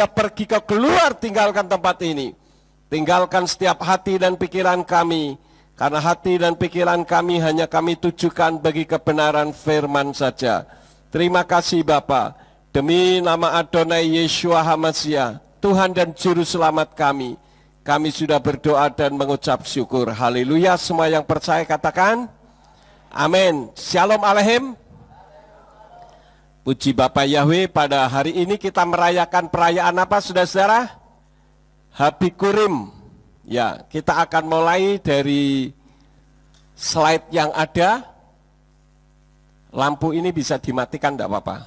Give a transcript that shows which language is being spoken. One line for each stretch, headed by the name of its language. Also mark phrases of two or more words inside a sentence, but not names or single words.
Indonesian: Pergi ke keluar, tinggalkan tempat ini. Tinggalkan setiap hati dan pikiran kami, karena hati dan pikiran kami hanya kami tujukan bagi kebenaran firman saja. Terima kasih Bapa, demi nama Adonai Yeshua HaMashiach, Tuhan dan Juru Selamat kami sudah berdoa dan mengucap syukur. Haleluya. Semua yang percaya katakan amin.
Hebrew: שלום עליכם.
Indonesian: Puji Bapa Yahweh, pada hari ini kita merayakan perayaan apa saudara-saudara? Habikurim. Ya, kita akan mulai dari slide yang ada. Lampu ini bisa dimatikan enggak apa-apa?